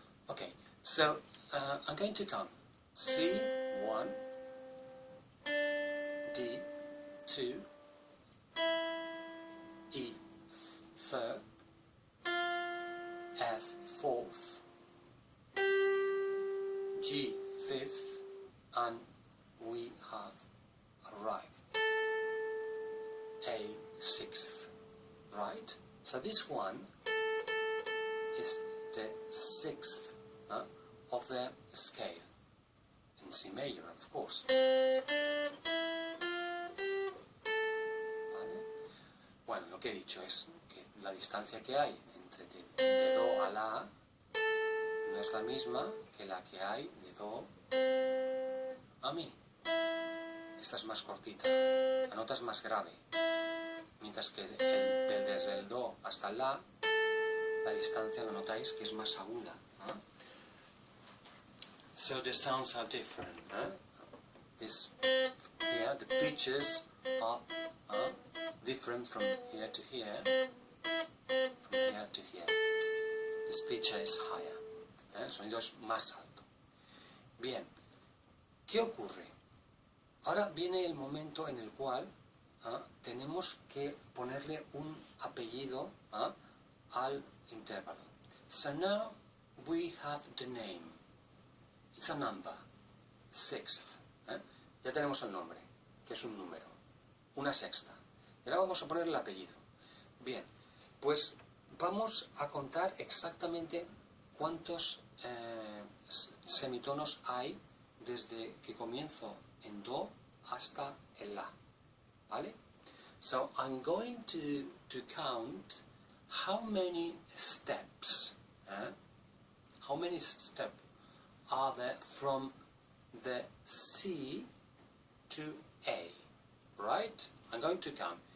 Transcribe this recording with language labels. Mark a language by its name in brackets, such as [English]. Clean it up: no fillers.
[English] Okay, so I'm going to count C, 1, D, 2, E, 3rd, F, 4th, G, 5th, and we have arrived A, 6th, right? So this one is the 6th of the scale, in C major, of course. [Spanish] ¿Vale? Bueno, lo que he dicho es que la distancia que hay entre de do a la no es la misma que la que hay de do a mi. Esta es más cortita, la nota es más grave, mientras que desde el do hasta el la distancia lo notáis que es más aguda. [English] So the sounds are different. This here, the pitches are different from here to here, from here to here. This pitch is higher. [Spanish] El sonido es más alto. Bien, ¿qué ocurre? Ahora viene el momento en el cual tenemos que ponerle un apellido al intervalo. [English] So now we have the name. It's a number, 6th. [Spanish] Ya tenemos el nombre, que es un número, una sexta. Y ahora vamos a poner el apellido. Bien, Pues vamos a contar exactamente cuántos semitonos hay desde que comienzo en Do hasta el La, ¿vale? [English] So I'm going to count how many steps, how many steps are there from the C to A, right? I'm going to count.